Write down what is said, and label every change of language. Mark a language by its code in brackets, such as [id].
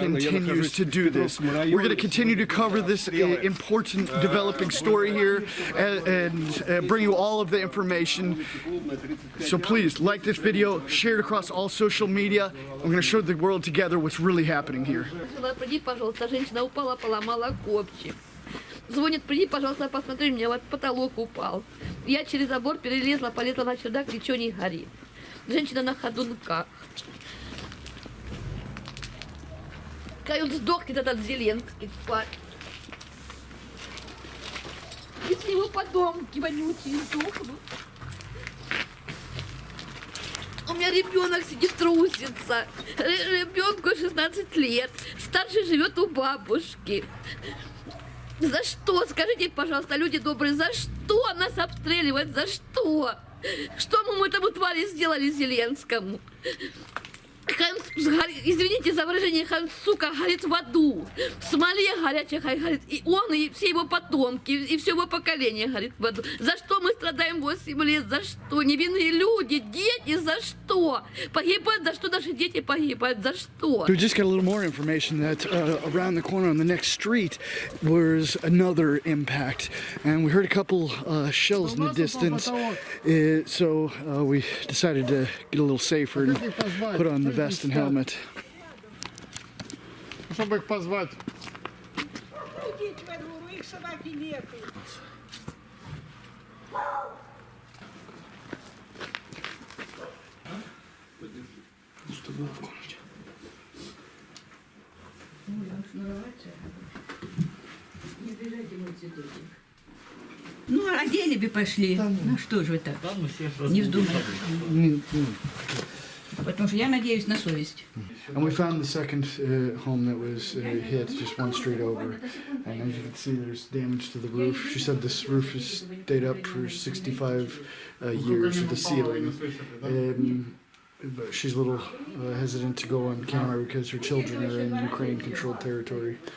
[en] continues [ru] нахожусь [en] to [ru] в [en] do this. [ru] Петровском районе. [en] We're going to continue to cover this important developing story here and bring you all of the information. So please like this video, share it across all social media. I'm going to show the world together what's really happening here. [ru] Приди, пожалуйста, женщина упала, поломала копчик. Звонит, приди, пожалуйста, посмотри, у меня вот потолок упал. Я через забор перелезла, полезла на чердак, ничего не горит. Женщина на ходунках. Кают, сдохнет этот Зеленский, тварь. Если его потомки вонючие сдохнут. У меня ребенок сидит, трусится. Ребенку 16 лет. Старший живет у бабушки. За что? Скажите, пожалуйста, люди добрые, за что нас обстреливают? За что? Что мы этому твари сделали Зеленскому? Извините за выражение, сука, горит в аду. В смоле горячей горит. И он, и все его потомки, и все его поколение горит в аду. За что мы страдаем 8 лет? За что? Невинные люди, дети, за что? Погибают, за что наши дети погибают? За что? [en] We just got a little more information that around the corner on the next street was another impact, and we heard a couple shells in the distance. So we decided to get a little safer and put on the vest and helmet. [ru] Чтобы их позвать. Идите во двор, их собаки нету. Ну, одели бы пошли. Ну что же вы так? Не вздумайте. Потому что я надеюсь на совесть. [en] And we found the second home that was hit just one street over. And as you can see, there's damage to the roof. She said this roof has stayed up for 65 years with the ceiling. But she's a little hesitant to go on camera because her children are in Ukraine-controlled territory.